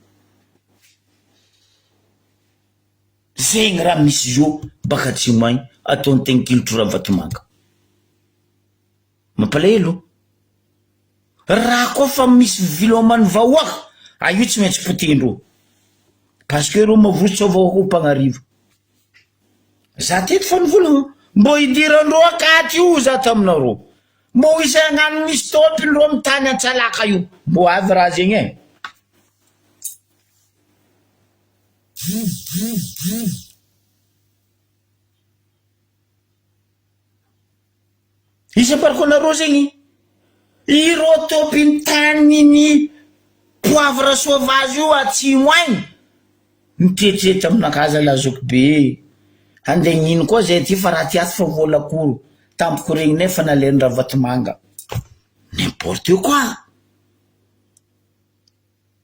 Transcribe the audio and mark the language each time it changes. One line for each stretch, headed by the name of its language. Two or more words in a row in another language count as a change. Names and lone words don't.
Malagasy: zegny raha misy zo baka atsimo agny ataony Tenculture Vatomanga mampalahelo raha koa fa misy vilomany vahoaka io tsy maintsy potindreo
French: parce que
Malagasy: ro mavotsy vahoaka ho mpagnarivo za teto fa nivolagna mbo hidirandreo akaty io za taminareo mbo isagnano misy topindreo amin'ny tany antsalaka io mbo avy raha zegny isam-pariko anareo zegny iro topiny taniny
French: poivre sauvage
Malagasy: io atsimo agny mitetrety aminakaza lazoko be andeha gnino koa zay ty fa raha ty aty fa voalakoro tampoko regny nefa naleny raha Vatomanga
French: n'importe quoi